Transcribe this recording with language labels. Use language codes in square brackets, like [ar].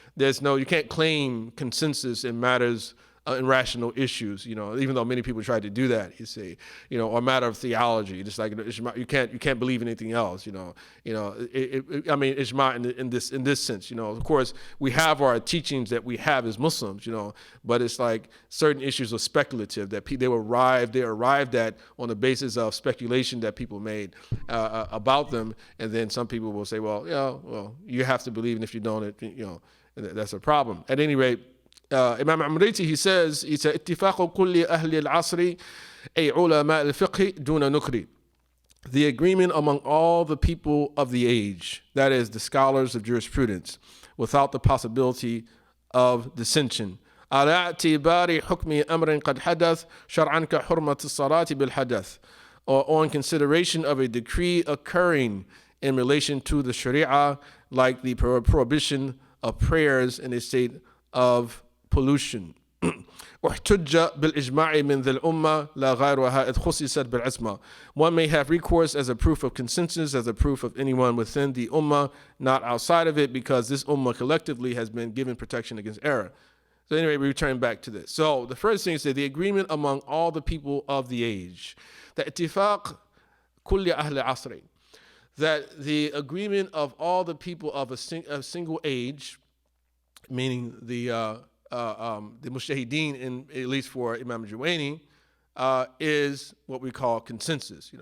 [en] You can't claim consensus in matters, in rational issues, even though many people try to do that, you see, or a matter of theology, just like ijma', you can't believe anything else, I mean, ijma' in this sense, of course, we have our teachings that we have as Muslims, but it's like certain issues are speculative that they arrived at on the basis of speculation that people made about them, and then some people will say, well, you have to believe, and if you don't, that's a problem. At any rate, Imam Amriti, he says, [ar] اتفاق كل أهل العصر أي علماء الفقه دون نكر. [en] The agreement among all the people of the age, that is the scholars of jurisprudence, without the possibility of dissension. [ar] على اعتبار حكم أمر قد حدث شرعا كحرمة الصلاة بالحدث, [en] or on consideration of a decree occurring in relation to the Sharia, like the prohibition of prayers in a state of pollution. [ar] احتج بالإجماع من ذي الأمة لا غيرها إذ خصصت بالعصمة. [en] One may have recourse as a proof of consensus, as a proof of anyone within the ummah, not outside of it, because this ummah collectively has been given protection against error. So anyway, we return back to this. So the first thing is that the agreement among all the people of the age, the [ar] اتفاق كل أهل العصر, [en] that the agreement of all the people of a single age, meaning the Mujtahideen, at least for Imam Juwayni, is what we call consensus.